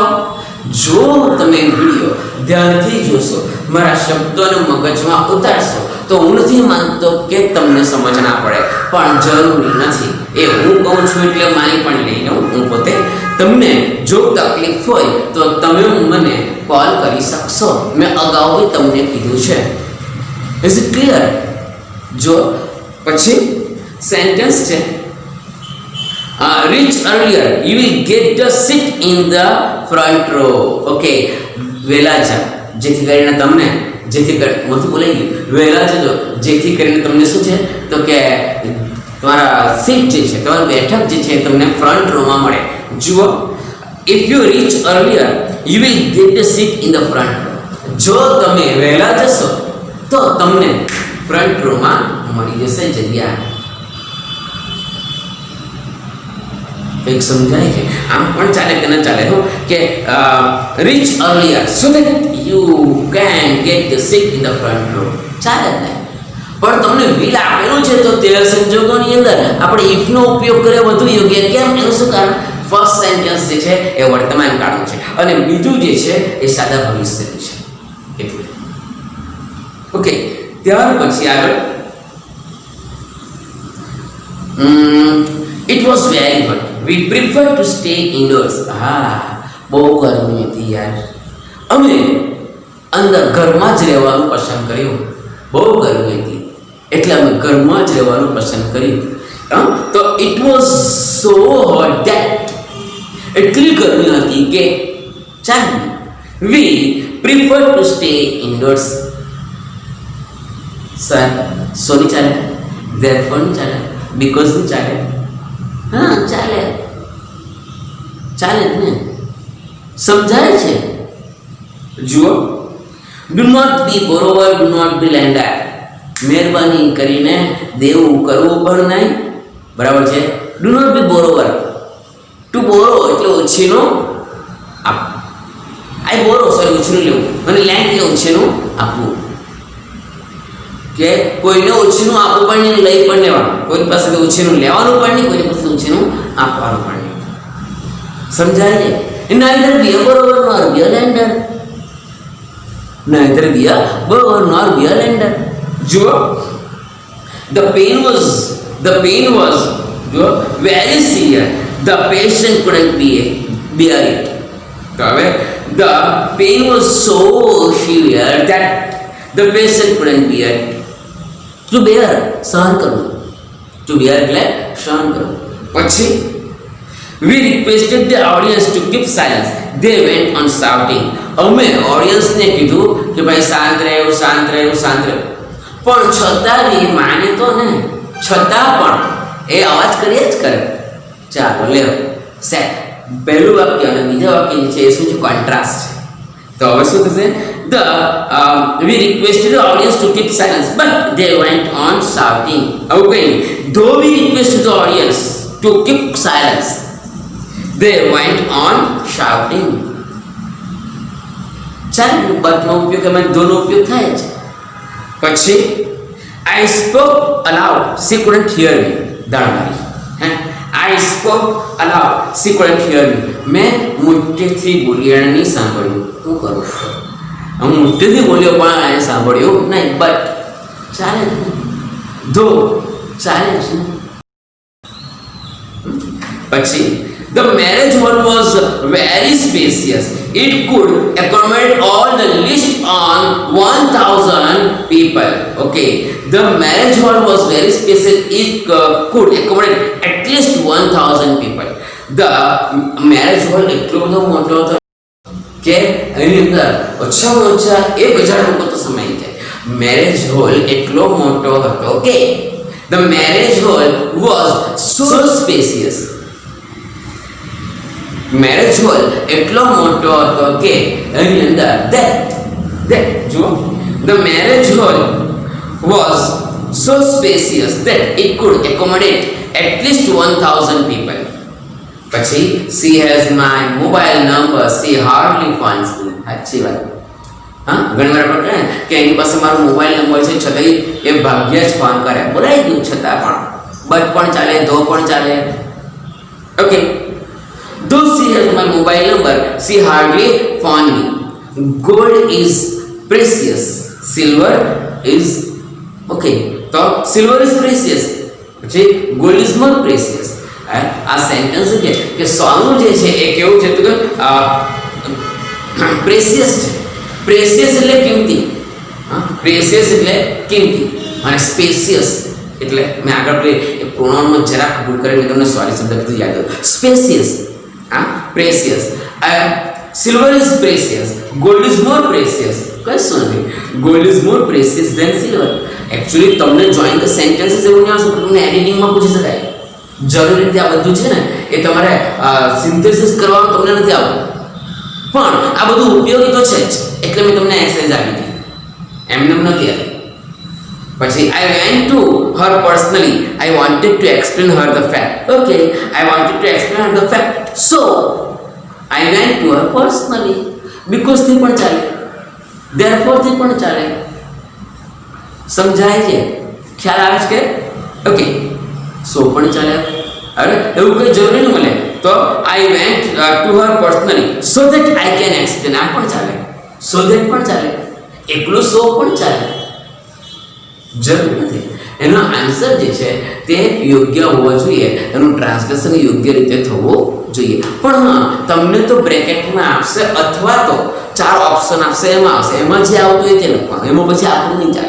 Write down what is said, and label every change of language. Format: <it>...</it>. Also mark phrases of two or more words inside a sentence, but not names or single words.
<gu>જો તમે વિડીયો ધ્યાનથી જોશો, મારા શબ્દોને મગજમાં ઉતારશો તો હું નથી માનતો કે તમને સમજ ના પડે, પણ જરૂરી નથી. એ હું કહું છું એટલે માની પણ લઈ લઉં. હું પોતે તમને જો તકલીફ હોય તો તમે મને કોલ કરી શકશો. મેં અગાઉ બી તમને કીધું છે.</gu> <en>is it clear?</en> <gu>જો પછી સેન્ટેન્સ છે</gu> <en>reach earlier you will get the seat in the front row.</en> <gu>ઓકે, વહેલા જા જેથી કરીને તમને મોથી બોલાઈ ગયું. વહેલા જજો જેથી કરીને તમને શું છે તો કે તમારા સીટ જે છે, તમારી બેઠક જે છે તમને</gu> <en>front rowમાં</en> <gu>મળે. જુઓ,</gu> <en>if you reach earlier you will get the seat in the front row.</en> <gu>જો તમે વહેલા જશો તો તમને</gu> <en>front rowમાં</en> <gu>મળી જશે જગ્યા. એક સમજાય છે? આમ પણ ચાલે કે ન ચાલે? હો કે</gu> <en>reach earlier so that you can get the seat in the front row.</en> <gu>ચાલે જ નહીં. પણ તમને વિલ આપેલું છે તો તે સંજોગોની અંદર આપણે ઇફનો ઉપયોગ કરે વધુ યોગ્ય. કેમ? એનું શું કારણ?</gu> <en>first sentence</en> <gu>જે છે એ વર્તમાન કાળનું છે અને બીજું જે છે એ સાદા ભવિષ્યનું છે. એટલે ઓકે, ત્યાર પછી આગળ</gu> <en>It was very hot. We preferred to stay indoors.</en> <gu>બહુ ગરમી હતી યાર. અમે અંદર ઘરમાં જ રહેવાનું પસંદ કર્યું. બહુ ગરમી હતી એટલે અમે ઘરમાં જ રહેવાનું પસંદ કર્યું. તો</gu> <en>it was so hot that</en> <gu>એટલી ગરમી હતી કે ચાલે.</gu> <en>We preferred to stay indoors.</en> <gu>સર સોની ચાલે, therefore ની ચાલે, because ની ચાલે. હા ચાલે જ ને. સમજાય છે? જુઓ,</gu> <en>do not be borrower, do not be lender.</en> <gu>મહેરબાની કરીને દેવું કરવું પણ નહીં. બરાબર છે?</gu> <en>do not be borrower. to borrow</en> <gu>એટલે ઉછીનું આપવું.</gu> <en>I borrow sorry</en> <gu>ઉછીનું લેવું અને લેન્ડ એટલે ઉછીનું આપવું. કે કોઈને ઉછીનું આપવું પણ નહીં, લઈ પણ લેવાનું. કોઈની પાસે ઉછીનું લેવાનું પણ નહીં, કોઈની પાસે ઉછીનું આપવાનું પણ નહીં. સમજાય છે?</gu> <en>neither be a borrower nor be a lender. neither be a borrower nor be a lender. જો the pain was જો very severe. The patient couldn't bear it.</en> <gu>તો હવે</gu> <en>the pain was so severe that the patient couldn't bear it. to bear</en> <gu>સહન કરવું.</gu> <en>to bear</en> <gu>એટલે સહન કરવું.</gu> <en>પછી we requested the audience to keep silence. They went on shouting.</en> <gu>અમે ઓડિયન્સને કીધું કે ભાઈ શાંત રહેવું, શાંત રહેવું, શાંત રહેવું. પણ છતાં એ માને તો ને, છતાં પણ એ અવાજ કરીએ જ કરે. ચાલો લેવો સેટ. પહેલું વાક્ય અને બીજા વાક્ય જે છે એ શું છે? કોન્ટ્રાસ્ટ છે. તો હવે શું થશે?</gu> <en>we requested the audience to keep silence, but they went on shouting. Okay, though we requested the audience to keep silence, they went on shouting.</en> <gu>ચાલો બટનો ઉપયોગ એમાં દોનો ઉપયોગ થાય છે.</gu> <en>પછી I spoke aloud, she couldn't hear me. દાણવારી. I spoke aloud, she couldn't hear me.</en> <gu>મેં મોટેથી બોલી અને નહીં સાંભળ્યું. શું કરું? હું મોટેથી બોલ્યો પણ એને સાંભળ્યું નહીં. બટ ચાલે ધો ચાલે છે.</gu> <en>પછી the marriage hall was very spacious. It could accommodate all the list on 1,000 people. Okay, the marriage hall was very spacious. It could accommodate at least 1,000 people. The marriage hall</en> <gu>એટલો બધો મોટો હતો કે એની અંદર ઓછામાં ઓછા 1,000 લોકો તો સમાઈ જાય.</gu> <en>marriage hall</en> <gu>એટલો મોટો હતો કે</gu> <en>the marriage hall was so spacious. marriage hall</en> <gu>એટલો મોટો હતો કે એની અંદર</gu> <en>that જો the marriage hall was so spacious that it could accommodate at least 1,000 people. પછી she has my mobile number, she hardly finds me.</en> <gu>સાચી વાત. હા, ઘણી વાર આપણે કહે કે એની પાસે મારો</gu> <en>mobile number</en> <gu>છે છતાંય એ ભાગ્યે જ ફોન કરે. બોલાઈ ગયું છતાં પણ બટ પણ ચાલે, ધો પણ ચાલે. ઓકે,</gu> <en>though she has my mobile number, she hardly found me. Gold is precious, silver is okay. તો silver is precious, પછી gold is more precious.</en> <gu>આ સેન્ટેન્સ છે કે સોનું જે છે એ કેવું છે તો કે પ્રેસિયસ છે. પ્રેસિયસ એટલે કિંમતી. હા, પ્રેસિયસ એટલે કિંમતી અને સ્પેસિયસ એટલે મેં આગળ પેલી પ્રોનાઉનમાં જરાક ભૂલ કરીને તમને સોરી શબ્દ કીધું યાદ આવ્યું. સ્પેસિયસ.</gu> <en>precious. Silver is precious. Gold is more precious.</en> <gu>કશું નથી.</gu> <en>Gold is more precious than silver.</en> <gu>Actually તમને</gu> <en>join the sentences</en> <gu>એવું નહીં આવશે, તમને એડિટિંગમાં પૂછી શકાય. જરૂરી રીતે આ બધું છે ને એ તમારે સિન્થેસિસ કરવાનું તમને નથી આવતું, પણ આ બધું ઉપયોગી તો છે જ, એટલે મેં તમને એક્સરસાઇઝ આપી હતી. એમને નથી આપી.</gu> <en>પછી I went to her personally. I wanted to explain her the fact. Okay, I wanted to explain her the fact. So I went to her personally.</en> <gu>Because થી પણ ચાલે, therefore થી પણ ચાલે. સમજાય છે? ખ્યાલ આવે છે કે?</gu> <en>okay, so</en> <gu>પણ ચાલે. અરે એવું કંઈ જરૂરી નહીં મળે તો</gu> <en>I went to her personally so that I can explain.</en> <gu>આ પણ ચાલે,</gu> <en>so that</en> <gu>પણ ચાલે, એકલું સો પણ ચાલે. જરૂર નથી. એનો આન્સર જે છે તે યોગ્ય હોવો જોઈએ, એનું ટ્રાન્સલેશન યોગ્ય રીતે થવું જોઈએ. પણ હા, તમને તો બ્રેકેટમાં આપશે અથવા તો 4 ઓપ્શન આપશે, એમાં આવશે, એમાં જે આવતું હોય તે લખવાનું, એમાં પછી આપણું નહીં ચાલે.</gu>